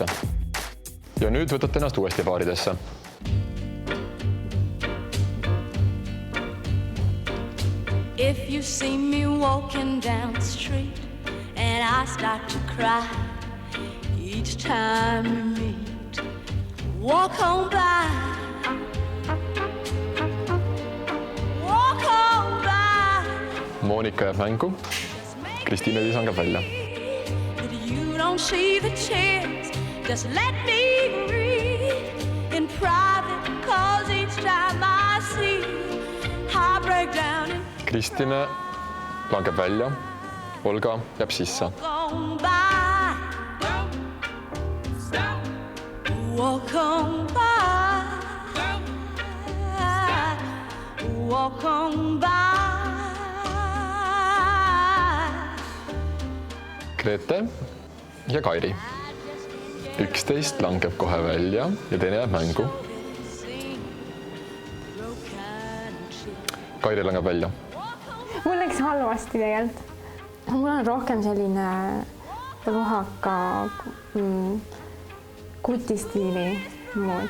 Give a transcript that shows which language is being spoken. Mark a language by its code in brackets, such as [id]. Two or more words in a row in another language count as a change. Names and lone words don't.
[et] Ja nüüd võtate ennast uuesti paaridesse. [en] If you see me walking down the street and I start to cry each time we meet, walk on by. Walk on by. [et] Monika jääb mängu, Kristiina-Liisa langeb välja. [en] Don't see the chance, just let me read in private, cause time I see I break down and [et] Kristine langeb välja, Olga jääb sisse. [en] gone by. Walk on by. Walk on by. [et] Grete ja Kairi. 11 langeb kohe välja ja teine jääb mängu. Kairi langeb välja. mul läks halvasti tegelikult. mul on rohkem selline lohaka kutistiili mood.